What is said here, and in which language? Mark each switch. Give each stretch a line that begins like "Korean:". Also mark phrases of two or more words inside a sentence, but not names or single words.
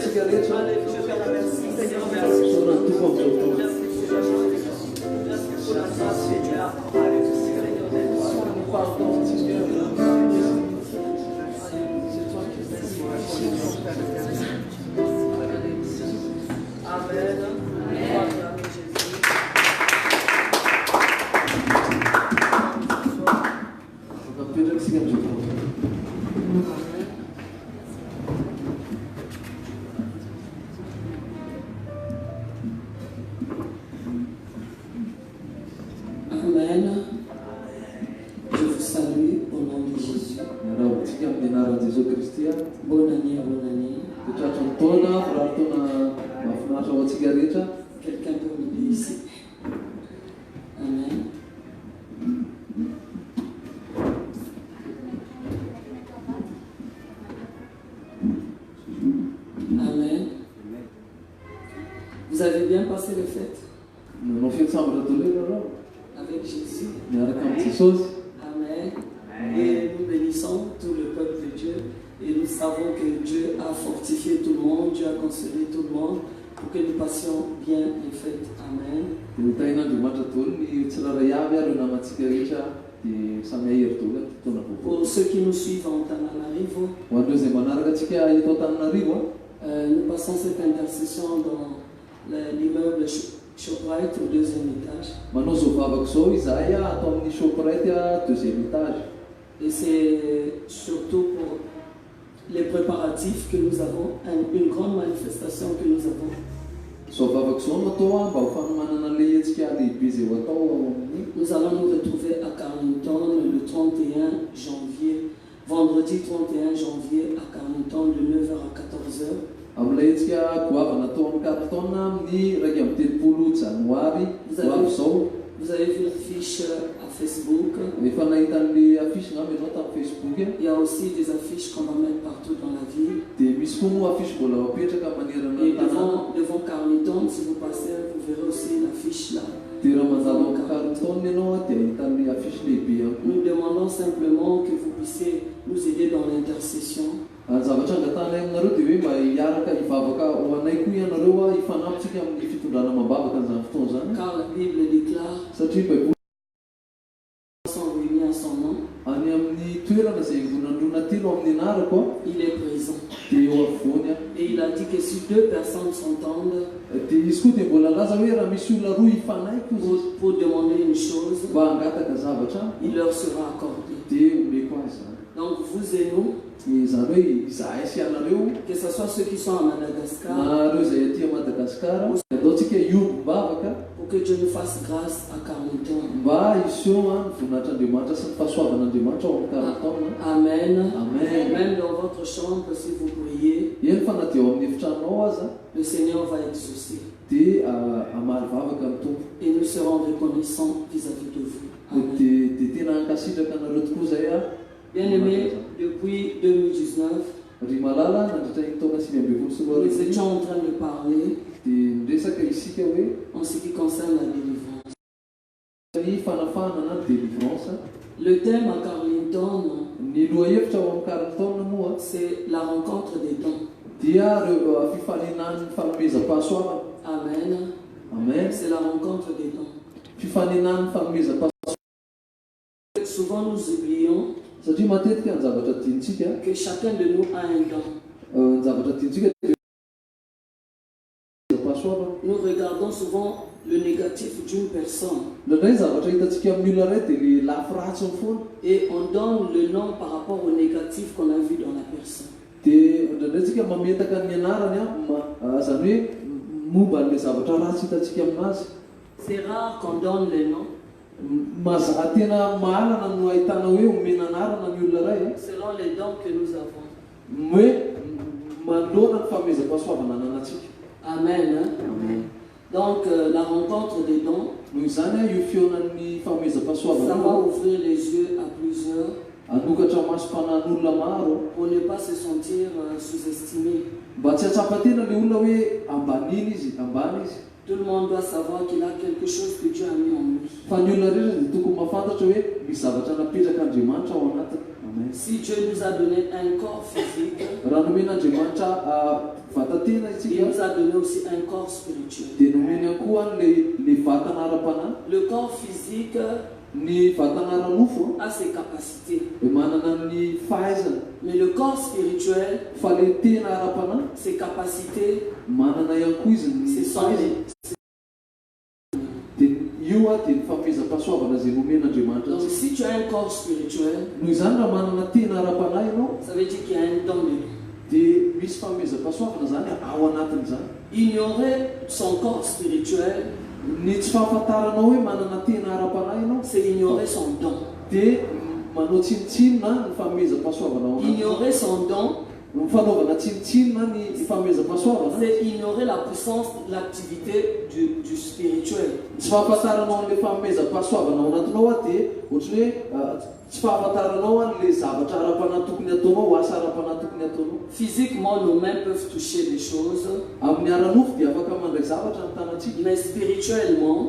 Malagasy: rehetra.
French: Seigneur, merci.
Malagasy: Sonany tompo amin'izao fotoana.
French: Merci pour la grâce, Seigneur. Pardon, Seigneur. Amen.
Malagasy: Mipetraka isika amin'izao fotoana. Amen.
French: Je vous salue au nom de Jésus.
Malagasy: Miarahatsika amin'ny anaran'i Jesosy Kristy.
French: Bonne année, bonne année.
Malagasy: Tratran'ny taona, firari-taona mahafinaritra ho antsika rehetra.
French: Quelqu'un peut m'aider ici. Amen. Amen. Vous avez bien passé les fêtes
Malagasy: Nanao fety sambatra taloha ianareo
French: avec Jésus.
Malagasy: miaraka amin'ny Jesosy. Amen.
French: Et nous bénissons tout le peuple de Dieu. Et nous savons que Dieu a fortifié tout le monde, Dieu a consolé tout le monde pour que nous passions bien les fêtes. Amen.
Malagasy: Dia tain'Andriamanitra daholo ny tsirairay avy ary namantsika rehetra dia samy ahery daholo ny fotoana vaovao.
French: Pour ceux qui nous suivent en Tananarivo,
Malagasy: Ho an'ireo izay manaraka antsika eto Antananarivo,
French: nous passons cette intercession dans l'immeuble Shoprite au deuxième étage.
Malagasy: manao zao vavaka zao izahay atao amin'ny Shoprite
French: deuxième étage. Et c'est surtout pour les préparatifs que nous avons, une grande manifestation que nous avons.
Malagasy: Zao vavaka zao no atao mba ho fanomanana an'ilay hetsika lehibe izay ho atao ao amin'ny.
French: Nous allons nous retrouver à Carrington le 31 janvier, vendredi 31 janvier à Carrington de 9h à 14h.
Malagasy: Amin'ilay hetsika goavana atao amin'ny Carrington amin'ny 2 janoary ho avy izao.
French: Vous avez vu l'affiche à Facebook.
Malagasy: Efa nahita an'ilay affiche ngamba ianao tamin'ny Facebook.
French: Il y a aussi des affiches qu'on va mettre partout dans la ville.
Malagasy: Dia misy koa moa affiche mbola apetraka manerana
French: Et
Malagasy: ny tanàna.
French: devant Carrington, si vous passez, vous verrez aussi l'affiche là.
Malagasy: Dia raha mandalo amin'ny Carrington ianao dia ahita an'ilay affiche lehibe ihany koa.
French: Nous demandons simplement que vous puissiez nous aider dans l'intercession.
Malagasy: Ny zavatra angatanay aminareo dia hoe mba hiaraka hivavaka ho anay koa ianareo hifanampitsika amin'ny fitondrana mambavaka an'izany fotoana zany.
French: Car la Bible déclare
Malagasy: Satria Baiboly
French: sont réunis à son nom,
Malagasy: any amin'ny toerana izay nandrona telo amin'ny anarako
French: il est présent.
Malagasy: dia eo afovoany.
French: Et il a dit que si deux personnes s'entendent
Malagasy: Dia izy koa dia mbola laza hoe raha misy olona roa hifanaiky
French: pour demander une chose,
Malagasy: mba hangataka zavatra
French: il leur sera accordé.
Malagasy: dia omeko azy zany.
French: Donc vous et nous,
Malagasy: Dia zany hoe izahay sy anareo
French: que ce soit ceux qui sont à Madagascar,
Malagasy: na reo izay aty Madagasikara ataontsika iombavaka
French: pour que Dieu nous fasse grâce à Carrington.
Malagasy: mba iseho ny voninahitran'Andriamanitra sy ny fahasoavan'Andriamanitra ao amin'ny Carrington. Amen. Amen.
French: Même dans votre chambre, si vous priez,
Malagasy: Eny fa na dia ao amin'ny efitranao aza
French: le Seigneur va exaucer.
Malagasy: dia amaly vavaka ny tompo.
French: Et nous serons reconnaissants vis-à-vis de vous. Amen.
Malagasy: Dia tena hankasitraka anareo tokoa zay
French: Bien-aimés, depuis 2019,
Malagasy: ry malala nandritra ny taona 2020 sy roa
French: nous
Malagasy: arivo
French: étions en train de parler
Malagasy: dia miresaka isika hoe
French: en ce qui concerne la délivrance.
Malagasy: ny fanafahana na ny délivrance.
French: Le thème à Carrington,
Malagasy: Ny lohahevitra ao amin'ny Carrington moa
French: c'est la rencontre des dons.
Malagasy: dia reo fifaninan'ny fanomezam-pahasoavana. Amen. Amen.
French: C'est la rencontre des dons.
Malagasy: Fifaninan'ny fanomezam-pahasoavana
French: Souvent nous oublions
Malagasy: satria matetika ny zavatra tiantsika
French: que chacun de nous a un don.
Malagasy: ny zavatra tiantsika pahasoavana.
French: Nous regardons souvent le négatif d'une personne
Malagasy: Ndraindray zavatra hitantsika amin'ny olona ray dia le lafy ratsiny foana.
French: et on donne le nom par rapport au négatif qu'on a vu dans la personne.
Malagasy: Dia ndraindray tsika mametaka ny anarany zany hoe momba n'ilay zavatra ratsy hitantsika aminazy.
French: C'est rare qu'on donne les noms
Malagasy: Mazaha tena mahalana no ahitana hoe omena anarana ny olona ray
French: selon les dons que nous avons.
Malagasy: hoe manoloana ny fanomezam-pahasoavana ananantsika.
French: Amen. Hein? Donc la rencontre des dons,
Malagasy: Noho izany io fionan'ny
French: ça
Malagasy: fanomezam-pahasoavana
French: va ouvrir les yeux à plusieurs
Malagasy: anokatra maso-panahin'olona maro
French: pour ne pas se sentir sous-estimé.
Malagasy: mba tsy hatsapa tena le olona hoe ambaniny izy ambany izy.
French: Tout le monde doit savoir qu'il a quelque chose que Dieu a mis en lui.
Malagasy: Fa ny olona rehetra dia tokony mahafantatra hoe misy zavatra napetraka Andriamanitra ao anatiny. Amen.
French: Si Dieu nous a donné un corps physique,
Malagasy: raha nomen'Andriamanitra vatatena
French: il
Malagasy: itsika
French: nous a donné aussi un corps spirituel.
Malagasy: dia nomeny koa le vatana ara-panahy.
French: Le corps physique
Malagasy: Ny vatana ara-nofo
French: a ses capacités,
Malagasy: dia manana ny fahaizana,
French: mais le corps spirituel,
Malagasy: fa le tena ara-panahy
French: ses capacités,
Malagasy: manana ihany koa izy ny
French: ce sont
Malagasy: fahaizana. Dia io dia ny fanomezam-pahasoavana izay nomen'Andriamanitra.
French: Donc si tu as un corps spirituel,
Malagasy: Noho izany raha manana tena ara-panahy ianao
French: ça veut dire qu'il y a un don dedans.
Malagasy: dia misy fanomezam-pahasoavana zany ao anatin'izany.
French: Ignorer son corps spirituel,
Malagasy: Ny tsy fahafantaranao hoe manana tena ara-panahy ianao
French: c'est ignorer son don.
Malagasy: dia manao tsinotsinona ny fanomezam-pahasoavana ao anatinao.
French: Ignorer son don,
Malagasy: Fanaovana tsinotsinona ny fanomezam-pahasoavana
French: c'est ignorer la puissance, l'activité du spirituel.
Malagasy: tsy fahafantaranao an'ilay fanomezam-pahasoavana ao anatinao dia ohatry hoe tsy fahafantaranao an'ilay zavatra ara-panahy tokony ataonao, asa ara-panahy tokony ataonao.
French: Physiquement, nos mains peuvent toucher des choses,
Malagasy: Amin'ny ara-nofo dia afaka mandray zavatra ny tanantsika,
French: mais spirituellement,